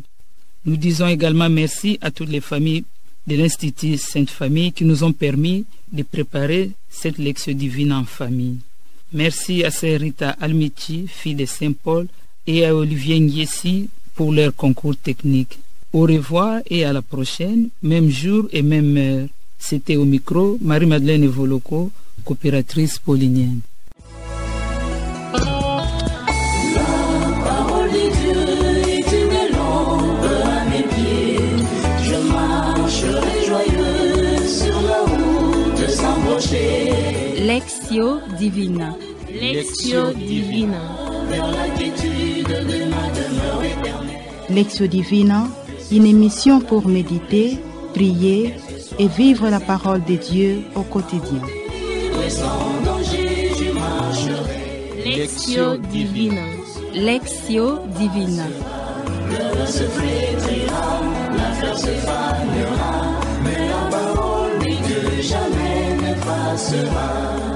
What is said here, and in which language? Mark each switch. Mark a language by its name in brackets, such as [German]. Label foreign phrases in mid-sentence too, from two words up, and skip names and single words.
[French] Nous disons également merci à toutes les familles de l'Institut Sainte Famille qui nous ont permis de préparer cette Lectio Divine en famille. Merci à Sœur Rita Almichi, fille de Saint Paul, et à Olivier Ngiesi pour leur concours technique. Au revoir et à la prochaine, même jour et même heure. C'était au micro Marie-Madeleine Evoloko, coopératrice paulinienne. Lectio Divina. Lectio Divina. Lectio Divina, une émission pour méditer, prier et vivre la parole de Dieu au quotidien. Lectio Divina. Lectio Divina. Le se flétrira, la fleur se fanera, mais la parole dit que jamais ne passera.